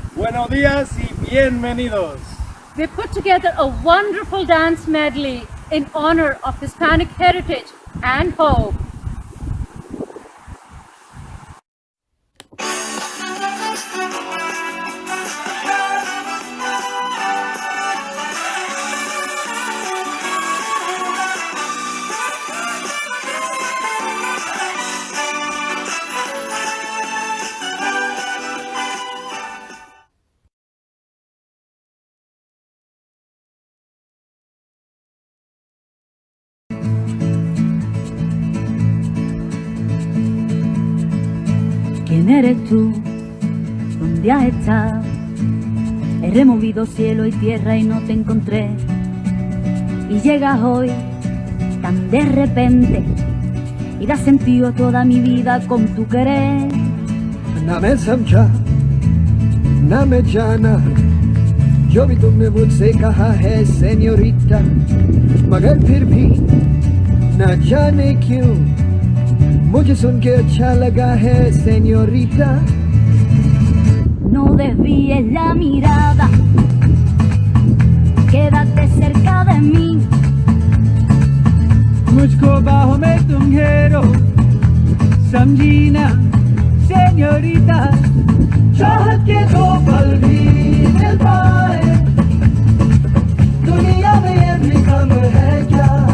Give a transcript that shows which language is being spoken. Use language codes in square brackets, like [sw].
[es] Buenos días y bienvenidos! [en] We put together a wonderful dance medley in honor of Hispanic heritage and hope. [es] ¿Quién eres tú? ¿Dónde has estado? He removido cielo y tierra y no te encontré. Y llegas hoy tan de repente y das sentido a toda mi vida con tu querer. [hi] ना मैं समझा ना मैं जाना जो भी तुमने मुझसे कहा है सेन्योरिटा, मगर फिर भी ना जाने क्यों मुझे सुन के अच्छा लगा है señorita. [es] No desvíes la mirada, quédate cerca de mí. [hi] मुझको बाहों में तुम घेरो, समझी ना señorita. चाहत के दो पल भी मिल पाए दुनिया में ये भी कम है क्या?